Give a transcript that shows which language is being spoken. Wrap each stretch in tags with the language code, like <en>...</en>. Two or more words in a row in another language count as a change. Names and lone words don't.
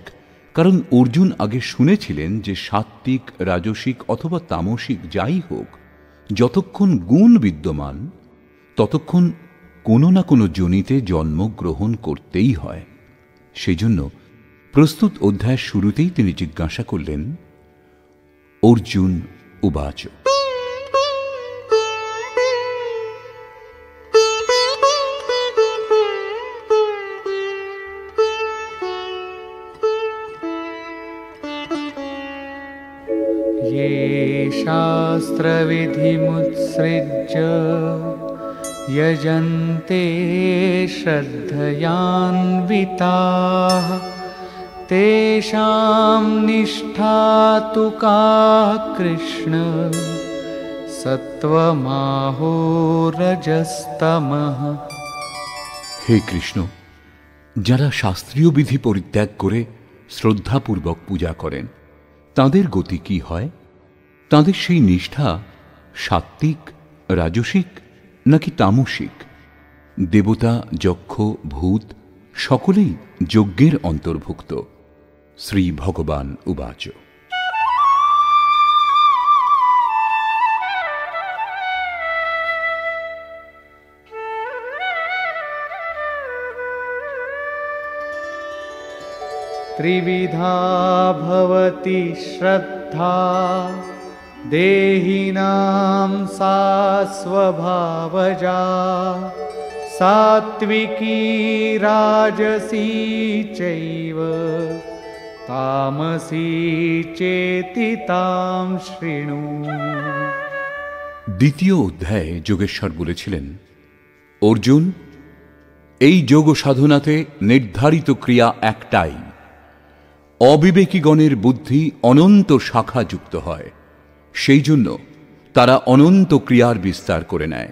<bn>কারণ অর্জুন আগে শুনেছিলেন যে সাত্ত্বিক, রাজসিক অথবা তামসিক যাই হোক, যতক্ষণ গুণ বিদ্যমান ততক্ষণ কোনো না কোনো যোনিতে জন্মগ্রহণ করতেই হয়। সেই জন্য প্রস্তুত অধ্যায়ের শুরুতেই তিনি জিজ্ঞাসা করলেন, অর্জুন উবাচ,</bn> <sa>ये शास्त्रविधिमुत्सृज्य यजन्ते श्रद्धयान्विताः तेषां निष्ठा तु का कृष्ण सत्त्वमाहो रजस्तमः।</sa> <bn>হে কৃষ্ণ, যারা শাস্ত্রীয় বিধি পরিত্যাগ করে শ্রদ্ধাপূর্বক পূজা করেন, তাঁদের গতি কি হয়? তাঁদের সেই নিষ্ঠা সাত্ত্বিক, রাজসিক নাকি তামসিক? দেবতা, যক্ষ, ভূত সকলেই যজ্ঞের অন্তর্ভুক্ত।</bn> <sa>শ্রী ভগবান উবাচ, त्रिविधा भवति श्रद्धा देहिनां सा स्वभावजा सात्विकी राजसी चैव तामसी चेति तां शृणु।</sa> <bn>দ্বিতীয় অধ্যায়ে যোগেশ্বর বলেছিলেন, অর্জুন, এই যোগ সাধনাতে নির্ধারিত ক্রিয়া একটাই। অবিবেকীগণের বুদ্ধি অনন্ত শাখা যুক্ত হয়, সেই জন্য তারা অনন্ত ক্রিয়ার বিস্তার করে নেয়।</bn>